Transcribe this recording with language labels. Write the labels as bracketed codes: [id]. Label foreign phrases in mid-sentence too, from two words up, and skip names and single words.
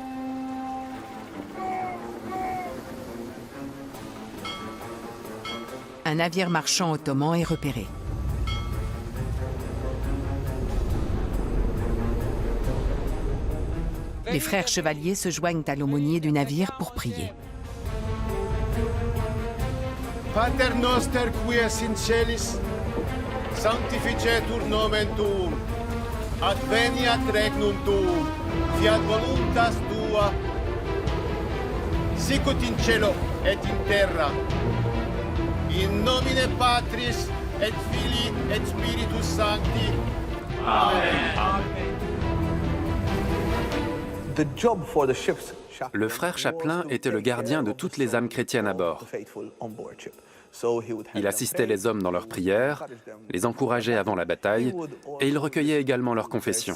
[fr] Un navire marchand ottoman est repéré. Les frères chevaliers se joignent à l'aumônier du navire pour prier. [la] Pater noster qui es in celis, sanctificetur nomen tuum, adveniat regnum tuum, fiat voluntas tua, sicut in cielo et in terra. In nomine Patris et Filii et Spiritus Sancti. Amen. [fr] Le frère Chaplin était le gardien de toutes les âmes chrétiennes à bord. Il assistait les hommes dans leurs prières, les encourageait avant la bataille et il recueillait également leurs confessions.